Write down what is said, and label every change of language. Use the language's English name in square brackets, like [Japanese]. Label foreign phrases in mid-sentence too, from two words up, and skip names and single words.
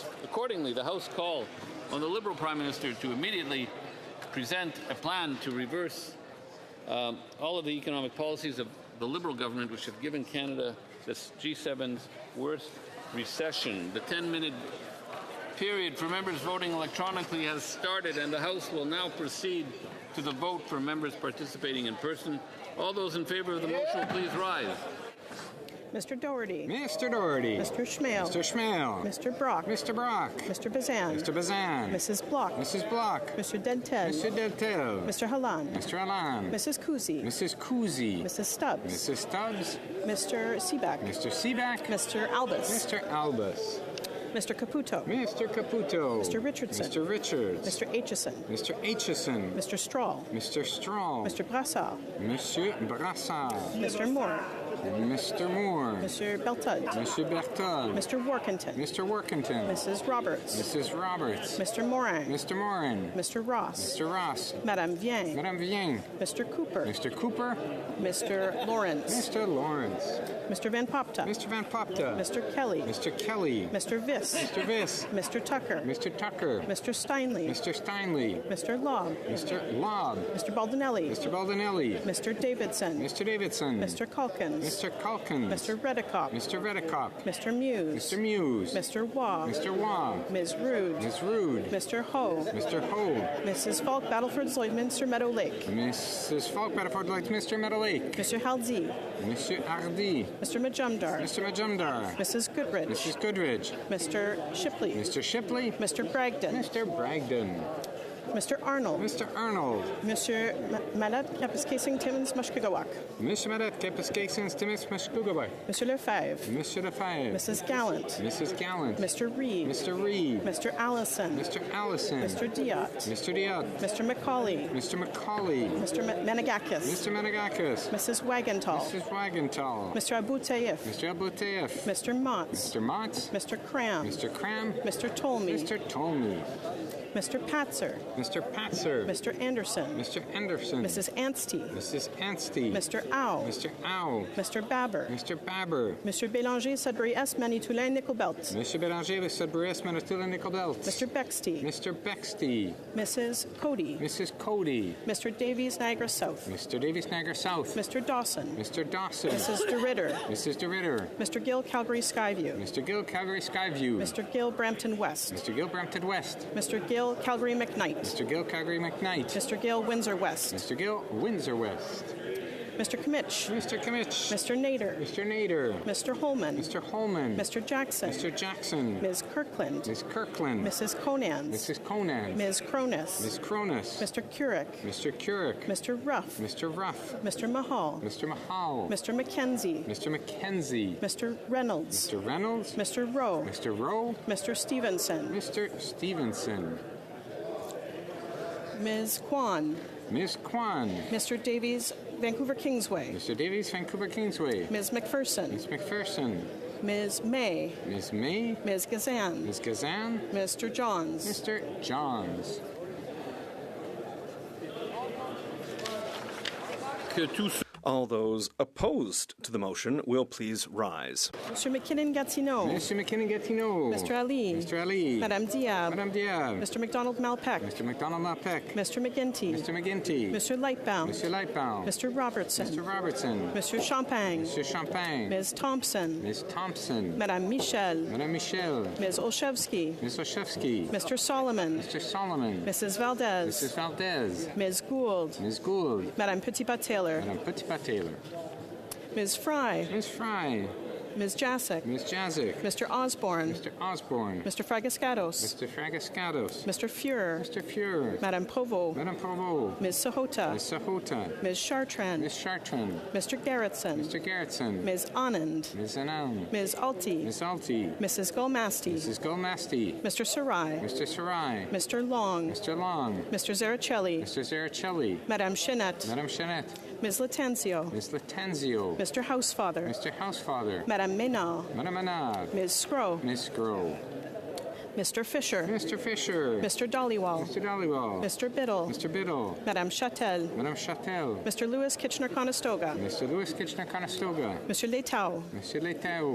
[English] Accordingly, the House call on the Liberal Prime Minister to immediately present a plan to reverse all of the economic policies of the Liberal government, which have given Canada this G7's worst recession. The 10-minute period for members voting electronically has started, and the House will now proceed to the vote for members participating in person. All those in favor of the motion, please rise. Mr. Doherty. Mr. Doherty. Mr. Schmale. Mr. Schmale. Mr. Brock. Mr. Brock. Mr. Bazan. Mr. Bazan. Mrs. Block. Mrs. Block. Mr. Dentel. Mr. Dentel. Mr. Halan. Mr. Halan. Mrs. Kuzi. Mrs. Kuzi. Mrs. Stubbs. Mrs. Stubbs. Mr. Seaback. Mr. Seaback. Mr. Albus. Mr. Albus. Mr. Caputo. Mr. Caputo. Mr. Richardson. Mr. Richards. Mr. Aitchison. Mr. Aitchison. Mr. Strahl. Mr. Strahl. Mr. Brassard. Monsieur Brassard. Mr. Moore. Mr. Moore. Mr. Beltud. Mr. Berthold. Mr. Workington. Mr. Workington. Mrs. Roberts. Mrs. Roberts. Mr. Morin. Mr. Morin. Mr. Ross. Mr. Ross. Madame Vien. Madame Vien. Mr. Cooper. Mr. Cooper. Mr. Lawrence. Mr. Lawrence. Mr. Van Popta. Mr. Van Popta. Mr. Kelly. Mr. Kelly. Mr. Viss. Mr. Viss. Mr. Tucker. Mr. Tucker. Mr. Steinley. Mr. Steinley. Mr. Lobb. Mr. Lobb. Mr. Baldinelli. Mr. Baldinelli. Mr. Davidson. Mr. Davidson. Mr. Calkins. Mr. Calkins. Mr. Reddecock. Mr. Reddecock. Mr. Muse. Mr. Muse. Mr. Waugh. Mr. Waugh. Ms. Rude. Ms. Rude. Mr. Ho. Mr. Ho. Mrs. Falk, Battleford, Lloydminster, Meadow Lake. Mrs. Falk, Battleford, Lloydminster, Meadow Lake. Mr. Halsey. Monsieur Hardy. Mr. Majumdar. Mr. Majumdar. Mrs. Goodrich. Mrs. Goodrich. Mr. Shipley. Mr. Shipley. Mr. Bragdon. Mr. Bragdon. Mr. Arnold. Mr. Arnold. Monsieur Madat Kapiskasing Timmins Mushkagawak. Monsieur Madat Kapiskasing Timmins Mushkagawak. Monsieur Lefebvre. Monsieur Lefebvre. Mrs. Gallant. Mrs. Gallant. Mr. Reed. Mr. Reed. Mr. Allison. Mr. Allison. Mr. Diot. Mr. Diot. Mr. Macaulay. Mr. Macaulay. Mr. Menegakis. Mr. Menegakis. Mrs. Wagenthal. Mrs. Wagenthal. Mr. Abu Taif. Mr. Abu Taif. Mr. Motz. Mr. Motz. Mr. Cram. Mr. Cram. Mr. Tolmie. Mr. Tolmie. Mr. Patzer. Mr. Patzer. Mr. Anderson. Mr. Anderson. Mrs. Anstey. Mrs. Anstey. Mr. Au. Mr. Au. Mr. Babber. Mr. Babber. Mr. Bélanger, Sudbury S. Manitoulin, Nickel Belt. Mr. Bélanger, Sudbury S. Manitoulin, Nickel Belt. Mr. Bexty. Mr. Bexty. Mrs. Cody. Mrs. Cody. Mr. Davies, Niagara South. Mr. Davies, Niagara South. Mr. Dawson. Mr. Dawson. Mrs. DeRitter. Mrs. DeRitter. Mr. Gill, Calgary Skyview. Mr. Gill, Calgary Skyview. Mr. Gill, Brampton West. Mr. Gill, Brampton West. Mr. Gill, Calgary McKnight. Mr. Gill, Calgary McKnight. Mr. Gill, Windsor West. Mr. Gill, Windsor West. Mr. Kimmich. Mr. Kimmich. Mr. Nader. Mr. Nader. Mr. Holman. Mr. Holman. Mr. Jackson. Mr. Jackson. Ms. Kirkland. Ms. Kirkland. Mrs. Conans. Mrs. Conans. Ms. Cronus. Ms. Cronus. Mr. Curick. Mr. Curick. Mr. Ruff. Mr. Ruff. Mr. Mahal. Mr. Mahal. Mr. McKenzie. Mr. McKenzie. Mr. Reynolds. Mr. Reynolds. Mr. Rowe. Mr. Rowe. Mr. Stevenson. Mr. Stevenson. Ms. Kwan. Ms. Kwan. Mr. Davies, Vancouver Kingsway. Mr. Davies, Vancouver Kingsway. Ms. McPherson. Ms. McPherson. Ms. May. Ms. May. Ms. Gazan. Ms. Gazan. Mr. Johns. Mr. Johns. All those opposed to the motion will please rise. Mr. McKinnon-Gatineau. Mr. McKinnon-Gatineau. Mr. Ali. Mr. Ali. Madame Diab. Madame Diab. Mr. McDonald-Malpeck. Mr. McDonald-Malpeck. Mr. McGinty. Mr. McGinty. Mr. Lightbound. Mr. Lightbound. Mr. Robertson. Mr. Robertson. Mr. Champagne. Mr. Champagne. Ms. Thompson. Ms. Thompson. Madame Michel. Madame Michel. Ms. Olszewski. Ms. Olszewski. Mr. Solomon. Mr. Solomon. Mrs. Valdez. Mrs. Valdez. Ms. Gould. Ms. Gould. Madame Petitpas-Taylor. Madame Petitpas-Taylor. Ms. Fry. Ms. Fry. Ms. Jacek. Ms. Jazik. Mr. Osborne. Mr. Osborne. Mr. Fragascatos. Mr. Fragascatos. Mr. Fuhrer. Mr. Fuhrer. Madame Provost. Madame Provost. Ms. Sahota. Ms. Sahota. Ms. Chartrand. Ms. Chartrand. Mr. Gerritsen. Mr. Gerritsen. Ms. Anand. Ms. Anand. Ms. Alti. Ms. Alti. Mrs. Gulmasti. Mrs. Gulmasti. Mr. Sarai. Mr. Sarai. Mr. Long. Mr. Long. Mr. Zaricelli. Mr. Zaricelli. Madame Chenette. Madame Chenette. Ms. Latenzio. Ms. Latenzio. Mr. Housefather. Mr. Housefather. Madame Menard. Madame Menard. Ms. Scrow. Ms. Scrow. Mr. Fisher. Mr. Fisher. Mr. Dollywall. Mr. Dollywall. Mr. Biddle. Mr. Biddle. Madame Châtel. Madame Châtel. Mr. Lewis Kitchener-Conestoga. Mr. Lewis Kitchener-Conestoga. Mr. Letao. Mr. Letao.